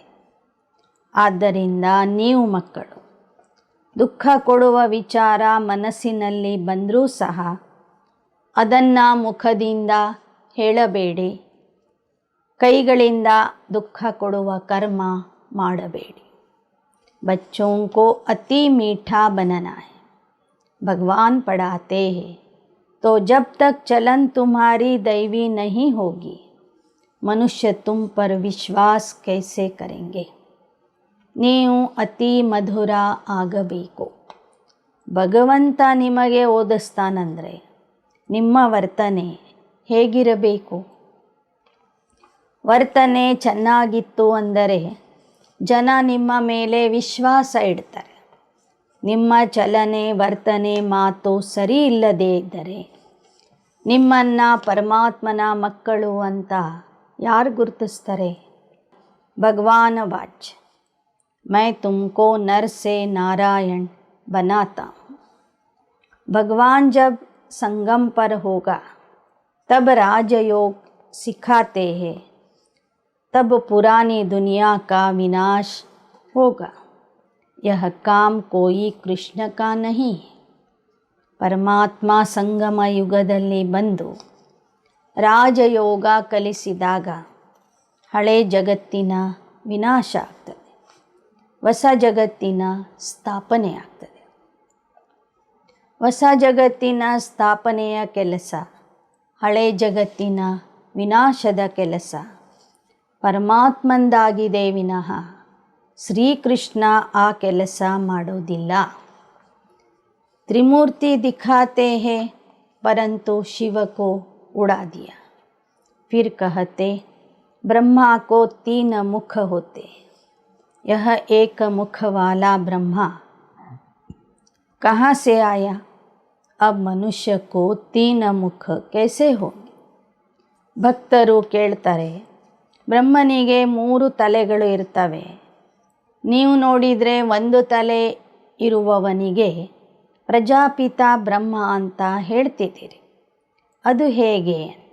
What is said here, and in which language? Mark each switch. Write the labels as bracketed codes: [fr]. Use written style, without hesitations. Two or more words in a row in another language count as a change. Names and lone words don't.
[kn] ಆದ್ದರಿಂದ ನೀವು ಮಕ್ಕಳು ದುಃಖ ಕೊಡುವ ವಿಚಾರ ಮನಸ್ಸಿನಲ್ಲಿ ಬಂದರೂ ಸಹ ಅದನ್ನು ಮುಖದಿಂದ ಹೇಳಬೇಡಿ, ಕೈಗಳಿಂದ ದುಃಖ ಕೊಡುವ ಕರ್ಮ ಮಾಡಬೇಡಿ. [hi] बच्चों को अति मीठा बनाना है. भगवान पढ़ाते हैं तो जब तक चलन तुम्हारी दैवी नहीं होगी मनुष्य तुम पर विश्वास कैसे करेंगे. [kn] ನೀವು ಅತಿ ಮಧುರ ಆಗಬೇಕು. ಭಗವಂತ ನಿಮಗೆ ಓದಿಸ್ತಾನಂದರೆ ನಿಮ್ಮ ವರ್ತನೆ ಹೇಗಿರಬೇಕು? ವರ್ತನೆ ಚೆನ್ನಾಗಿತ್ತು ಅಂದರೆ ಜನ ನಿಮ್ಮ ಮೇಲೆ ವಿಶ್ವಾಸ ಇಡ್ತಾರೆ. ನಿಮ್ಮ ಚಲನೆ ವರ್ತನೆ ಮಾತು ಸರಿ ಇಲ್ಲದೇ ಇದ್ದರೆ ನಿಮ್ಮನ್ನು ಪರಮಾತ್ಮನ ಮಕ್ಕಳು ಅಂತ ಯಾರು ಗುರುತಿಸ್ತಾರೆ? [hi] भगवान वाच मैं तुमको नर से नारायण बनाता हूँ. भगवान जब संगम पर होगा तब राजयोग सिखाते हैं, तब पुरानी दुनिया का विनाश होगा. यह काम कोई कृष्ण का नहीं है. [kn] ಪರಮಾತ್ಮ ಸಂಗಮ ಯುಗದಲ್ಲಿ ಬಂದು ರಾಜಯೋಗ ಕಲಿಸಿದಾಗ ಹಳೆ ಜಗತ್ತಿನ ವಿನಾಶ ಆಗ್ತದೆ, ಹೊಸ ಜಗತ್ತಿನ ಸ್ಥಾಪನೆ ಆಗ್ತದೆ. ಹೊಸ ಜಗತ್ತಿನ ಸ್ಥಾಪನೆಯ ಕೆಲಸ, ಹಳೆ ಜಗತ್ತಿನ ವಿನಾಶದ ಕೆಲಸ ಪರಮಾತ್ಮಂದಾಗಿದೆ ವಿನಃ ಶ್ರೀಕೃಷ್ಣ ಆ ಕೆಲಸ ಮಾಡೋದಿಲ್ಲ. [hi] त्रिमूर्ति दिखाते हैं परंतु शिव को उड़ा दिया. फिर कहते ब्रह्मा को 3 मुख होते, यह एक मुख वाला ब्रह्मा कहाँ से आया? अब मनुष्य को 3 मुख कैसे होंगे? [kn] ಭಕ್ತರು ಕೇಳ್ತಾರೆ, ಬ್ರಹ್ಮನಿಗೆ 3 ತಲೆಗಳು ಇರ್ತವೆ, ನೀವು ನೋಡಿದರೆ 1 ತಲೆ ಇರುವವನಿಗೆ ಪ್ರಜಾಪಿತ ಬ್ರಹ್ಮ ಅಂತ ಹೇಳ್ತಿದ್ದೀರಿ, ಅದು ಹೇಗೆ ಅಂತ.